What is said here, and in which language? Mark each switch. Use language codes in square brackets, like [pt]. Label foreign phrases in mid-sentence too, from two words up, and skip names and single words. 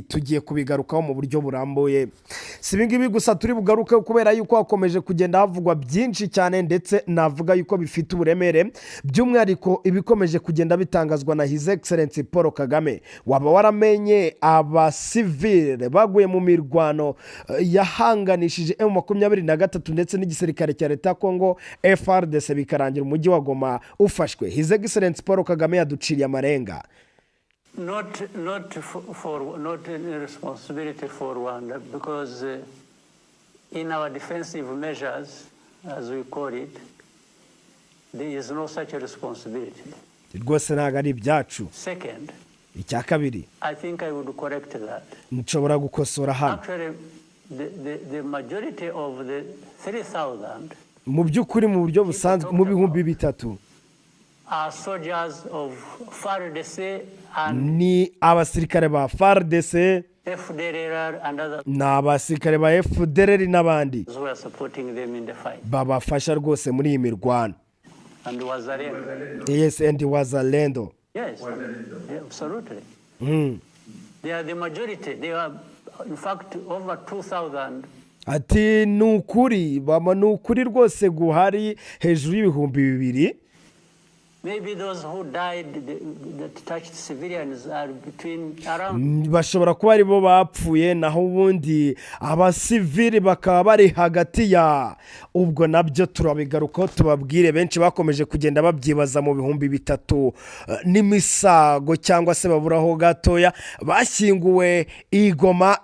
[rw] Tugiye kubigarukaho mu buryo burambuye. Si ibingibi gusa turi bugaruke kubera yuko hakomeje kugenda havugwa byinshi cyane, ndetse navuga yuko bifite uburemere, by'umwihariko ibikomeje kugenda bitangazwa na [en] His Excellency [rw] Paul Kagame. Waba amenye abasivile baguye mu mirwano yahanganishije M23 ndetse n'igisirikare cya leta Kongo FARDC bikarangira umujyi wa Goma ufashwe. [en] His Excellency [rw] Paul Kagame yaduciriye amarenga. [en] Not a responsibility for Rwanda, because in our defensive measures, as we call it, there is no such a responsibility. [rw] Rwose ntago ari ibyacu. [en] Second, [rw] icya kabiri, [en] I think I would correct that. [rw] nshobora gukosora hano. [en] Actually, the majority of the 3,000 [rw] mu by'ukuri mu buryo busanzwe mu bihumbi bitatu [en] are soldiers of FARDC and [rw] ni abasirikare ba FARDC [en] FDLR and others [rw] n'abasirikare ba FDLR n'abandi [en] who are supporting them in the fight. [rw] babafasha rwose muri iyi mirwano. [en] And Wazalendo. Yes, and Wazalendo. Yes, yeah, absolutely. They are the majority. They are, in fact, over 2,000. [rw] Ati nukuri bama nukuri rwose guhari hejuru y'ibihumbi 2,000. [en] Maybe those who died that touched civilians are between around. [rw] Bashobora kuba ari bo bapfuye, naho ubundi abasivili bakaba bari hagati ya, ubwo nabyo turabigaruka tubabwire. Benshi bakomeje kugenda babyibaza mu bihumbi 3 n'imisago cyangwa se baburaho gatoya bashyinguwe igoma.